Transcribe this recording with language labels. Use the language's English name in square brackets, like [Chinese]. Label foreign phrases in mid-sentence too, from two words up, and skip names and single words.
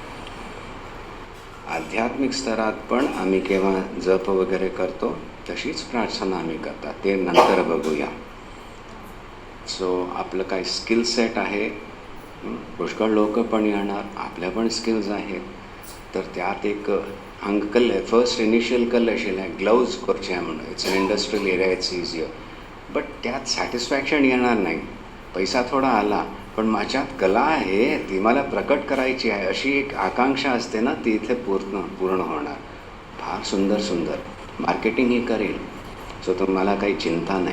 [Marathi] आध्यात्मिक स्तरात पण आम्ही केव्हा जप वगैरे करतो तशीच प्रार्थना आम्ही करतात. ते नंतर बघूया. सो आपलं काय स्किल सेट आहे. पुष्कळ लोक पण येणार. आपल्या पण स्किल्स आहेत. [Konkani] तर त्यात एक हांगा कल्ले [English] first initial [Konkani] कल्ले आशिल्लें ग्लव्ज करचे म्हणून. [English] it's an industrial area it's easier. [Marathi] बट त्यात सॅटिस्फॅक्शन येणार नाही. पैसा थोडा आला, पण माझ्यात कला आहे, ती मला प्रकट करायची आहे, अशी एक आकांक्षा असते ना, ती इथे पूर्ण होणार. फार सुंदर सुंदर मार्केटिंगही करेल, सो तुम्हाला काही चिंता नाही.